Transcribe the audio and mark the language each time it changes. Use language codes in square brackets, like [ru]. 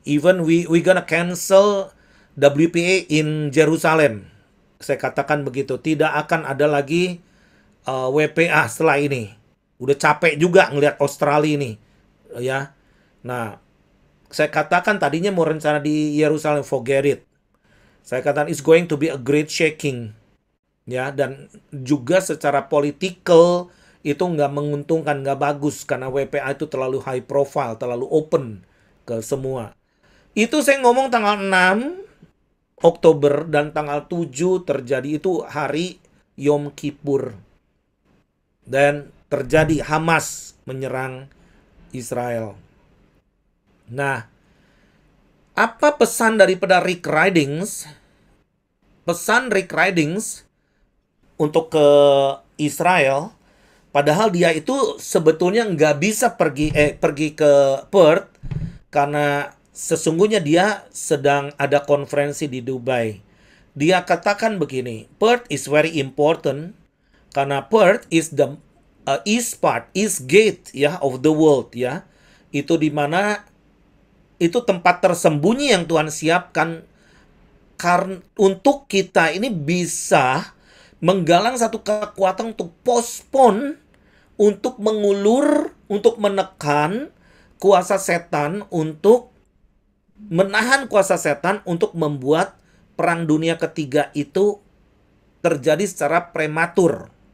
[en] Even we gonna cancel WPA in Jerusalem. [id] Saya katakan begitu, tidak akan ada lagi WPA setelah ini. Udah capek juga ngelihat Australia ini, ya. Nah, saya katakan tadinya mau rencana di Yerusalem, [en] forget it. [id] Saya katakan [en] it's going to be a great shaking, [id] ya. Dan juga secara political itu nggak menguntungkan, nggak bagus karena WPA itu terlalu high profile, terlalu open ke semua. Itu saya ngomong tanggal 6 Oktober dan tanggal 7 terjadi itu hari Yom Kippur. Dan terjadi Hamas menyerang Israel. Nah, apa pesan daripada Rick Ridings? Pesan Rick Ridings untuk ke Israel, padahal dia itu sebetulnya nggak bisa pergi ke Perth karena sesungguhnya dia sedang ada konferensi di Dubai. Dia katakan begini, [en] Perth is very important [id] karena [en] Perth is the east gate [id] ya [en] of the world [id] ya. Itu dimana itu tempat tersembunyi yang Tuhan siapkan karena untuk kita ini bisa menggalang satu kekuatan untuk postpone, untuk mengulur, untuk menekan kuasa setan, untuk menahan kuasa setan untuk membuat perang dunia ketiga itu terjadi secara prematur.